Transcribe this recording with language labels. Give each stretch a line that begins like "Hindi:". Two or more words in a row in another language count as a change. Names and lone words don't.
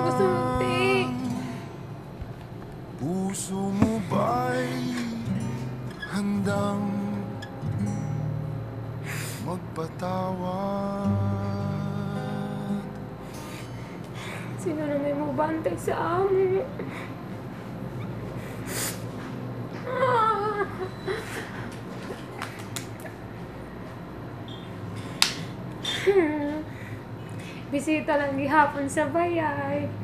Hiligaynon: Gusto mo, te.
Filipino: puso mo ba'y handang magpatawad?
Hiligaynon: Sino na may mabantay sa amo? Bisita lang gihapon sa bayay.